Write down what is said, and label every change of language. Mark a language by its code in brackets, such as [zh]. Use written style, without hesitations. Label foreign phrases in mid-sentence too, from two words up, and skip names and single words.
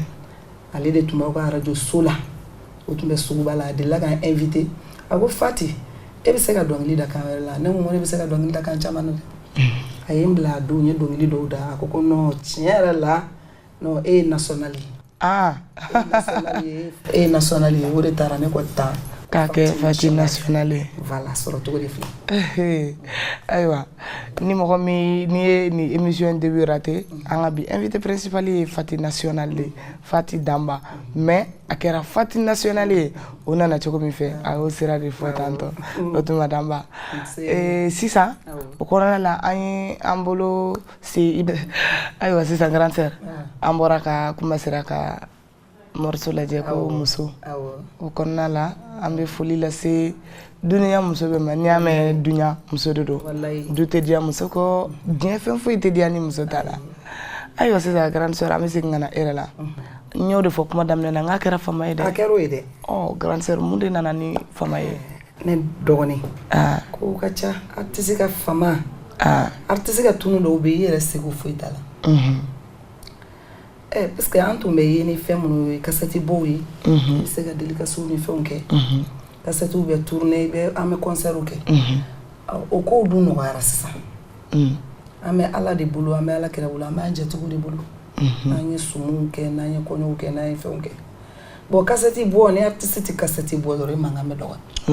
[bm] ale de tun b'aw ka radio so la o tun bɛ suguba la a delila k'an invité a ko Fati e bɛ se ka dɔnkili da kan wɛrɛ la ne ko ne bɛ se ka dɔnkili da kan caman na dɛ a ye n bila a don n ye dɔnkili dɔw da a ko non tiɲɛ yɛrɛ la non e ye national ye e ye national ye o de taara ne ko tan k'a kɛ Fati national ye voilà sɔrɔ cogo de filɛ ayiwa ni mɔgɔ min n'i ye ni [fr] émission début raté [bm] an ka bi [fr] invité principal [bm] ye Fati national de Fati Damba mais a kɛra Fati national ye o nana cogo min fɛ a y'o sira de fɔ tantɔ o tuma Damba sisan o kɔnɔna la an ye an bolo se ayiwa sisan [fr] grande sœur [bm] an bɔra ka kuma sera ka morceau lajɛ ko muso o kɔnɔna la an bɛ foli lase duniya muso bɛɛ ma n'i y'a mɛn dunya muso de don du tɛ diya muso kɔ diɲɛ fɛn foyi tɛ diya ni muso t'a la ayiwa sisan [fr] grande sœur [bm] an bɛ segin ka na e yɛrɛ la n y'o de fɔ kuma daminɛ na n k'a kɛra fama ye dɛ a kɛra o ye dɛ [fr] grande sœur [bm] mun de nana ni fama ye ne dɔgɔnin ko ka ca artiste ka fama artiste ka tunu dɔw bɛ yen i yɛrɛ seko foyi t'a la parce que an tun bɛ ye ni fɛn minnu ye cassette bɔw ye i bɛ se ka dédicaces ni fɛnw kɛ cassette bɛ tourner an bɛ concert kɛ o kow dun nɔgɔyara sisan an bɛ Ala de bolo an bɛ Ala kira bolo an bɛ an jatigiw de bolo n'an ye sumuw kɛ n'an ye kɔɲɔw kɛ n'an ye fɛnw kɛ [fr] bon cassette [bm] bɔ ni artiste tɛ cassette bɔ dɔrɔn i mankan bɛ dɔgɔya